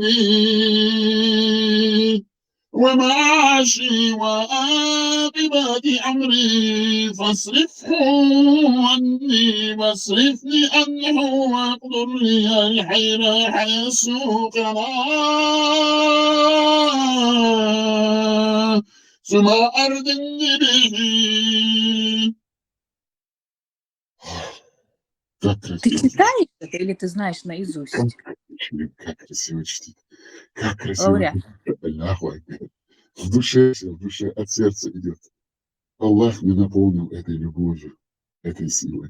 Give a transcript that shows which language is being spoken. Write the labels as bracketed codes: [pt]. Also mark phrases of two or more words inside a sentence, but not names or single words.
[ar] ديني ومعاشي وعاقبة أمري فاصرفه عني واصرفني عنه واقدر لي الخير حيث كان ثم أردني به. [ru] Ты читаешь это или ты знаешь наизусть? Как красиво чтит. Как красиво. В душе, от сердца идет. Аллах меня наполнил этой любовью, этой силой.